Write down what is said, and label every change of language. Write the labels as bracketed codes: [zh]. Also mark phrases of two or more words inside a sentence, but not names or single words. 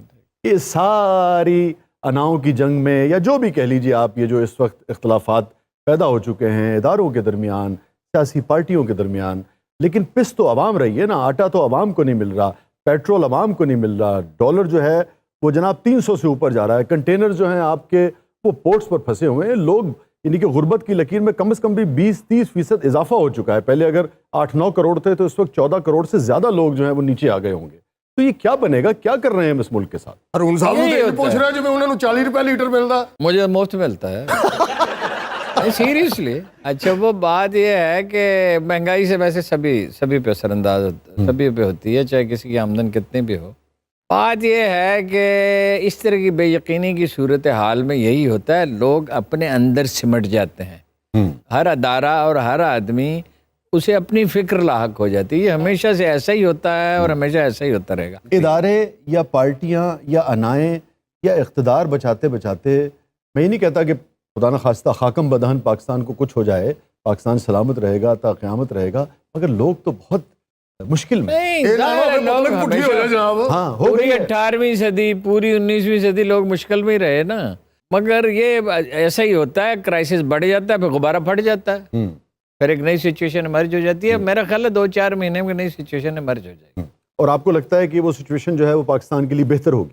[ur] یہ ساری اناؤں کی جنگ میں یا جو بھی کہہ لیجیے آپ، یہ جو اس وقت اختلافات پیدا ہو چکے ہیں اداروں کے درمیان، سیاسی پارٹیوں کے درمیان، لیکن پس تو عوام رہی ہے نا، آٹا تو عوام کو نہیں مل رہا، پیٹرول عوام کو نہیں مل رہا، ڈالر جو ہے وہ جناب 300 سے اوپر جا رہا ہے، کنٹینر جو ہیں آپ کے وہ پورٹس پر پھنسے ہوئے ہیں، لوگ یعنی کہ غربت کی لکیر میں کم از کم بھی 20-30% اضافہ ہو چکا ہے۔ پہلے اگر 8-9 کروڑ تھے تو اس وقت 14 کروڑ سے زیادہ لوگ جو ہیں وہ نیچے آ گئے ہوں گے۔ تو یہ کیا بنے گا, کیا کر رہے ہیں ہم اس ملک کے ساتھ؟ [pa] ਹਰੂਨ ਸਾਹਿਬ ਨੂੰ [ur] یہی [pa] ਤੇ ਇਹ [ur] ہوتا [pa] ਪੁੱਛ [ur] ہے. [pa] ਰਿਹਾ ਜਿਵੇਂ ਉਹਨਾਂ ਨੂੰ 40 ਰੁਪਏ ਲੀਟਰ ਮਿਲਦਾ. [ur] مجھے مفت ملتا ہے سیریسلی. اچھا وہ بات یہ ہے کہ مہنگائی سے ویسے سبھی پہ اثر انداز سبھی پہ ہوتی ہے, چاہے کسی کی آمدن کتنی بھی ہو. بات یہ ہے کہ اس طرح کی بے یقینی کی صورتحال میں یہی ہوتا ہے, لوگ اپنے اندر سمٹ جاتے ہیں. ہر ادارہ اور ہر آدمی اسے اپنی فکر لاحق ہو جاتی ہے. یہ ہمیشہ سے ایسا ہی ہوتا ہے اور ہمیشہ ایسا ہی ہوتا رہے گا. ادارے یا پارٹیاں یا انائیں یا اقتدار بچاتے بچاتے, میں یہ نہیں کہتا کہ خدا نخواستہ خاکم بدہن پاکستان کو کچھ ہو جائے, پاکستان سلامت رہے گا تا قیامت رہے گا, مگر لوگ تو بہت مشکل میں. نہیں, [pa] ਇਹ ਨਾ [ur] ظاہر ہے [pa] ਹੋਵੇ [ur] لوگ [pa] ਪਬਲਿਕ ਪੁੱਠੀ ਹੋ ਜਾਏ [ur] ہمیشہ جناب. ہاں ہو پوری گئی ہے. 18ویں صدی پوری 19ویں صدی لوگ مشکل میں ہی رہے نا, مگر یہ ایسا ہی ہوتا ہے, کرائسس بڑھ جاتا ہے پھر غبارہ پھٹ جاتا ہے, پھر ایک نئی [en] situation emerge [ur] ہو جاتی ہے. میرا خیال ہے 2-4 مہینے میں نئی [en] situation emerge [ur] ہو جائے گی. اور آپ کو لگتا ہے کہ وہ سچویشن جو ہے وہ پاکستان کے لیے بہتر ہوگی؟